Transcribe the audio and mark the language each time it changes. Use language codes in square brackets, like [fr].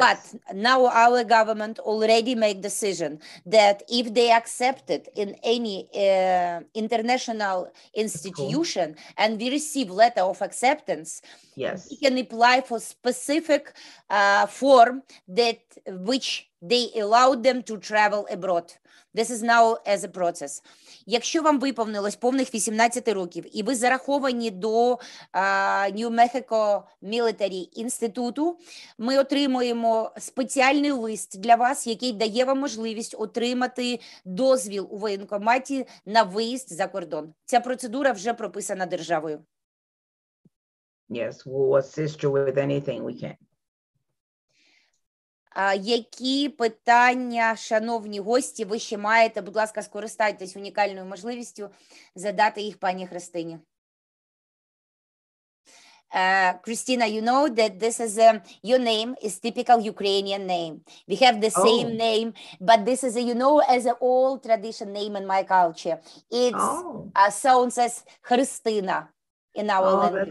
[en] But now our government already made decision that if they accepted in any international institution and we receive letter of acceptance, Yes. we can apply for specific form that which they allow them to travel abroad. This is now as a process. [uk] Якщо вам виповнилось повних 18 років і ви зараховані до New Mexico Military Інституту, ми отримуємо спеціальний лист для вас, який дає вам можливість отримати дозвіл у воєнкоматі на виїзд за кордон. Ця процедура вже прописана державою. [en] Yes, we'll assist you with anything we can. [uk] Які питання, шановні гості, ви ще маєте? Будь ласка, скористайтесь унікальною можливістю задати їх пані Христині. [en] Christina, you know that this is your name is typical Ukrainian name. We have the same name, but this is you know, as an old tradition name in my culture. It sounds as Христина in our language.